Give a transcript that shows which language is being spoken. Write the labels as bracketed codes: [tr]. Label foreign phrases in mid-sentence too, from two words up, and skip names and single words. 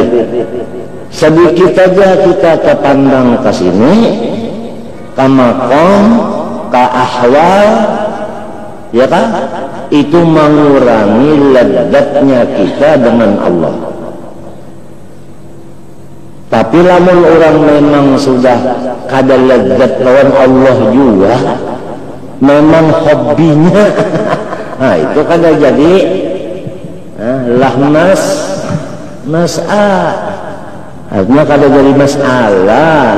[id] Sedikit saja kita kepandang ke sini, ke makom, ke ahwal, ya kan? Itu mengurangi lezatnya kita dengan Allah. [bjn] Tapi lamun orang memang sudah kada lezat lawan Allah juga, memang hobinya, nah itu kada jadi artinya kada jadi masalah.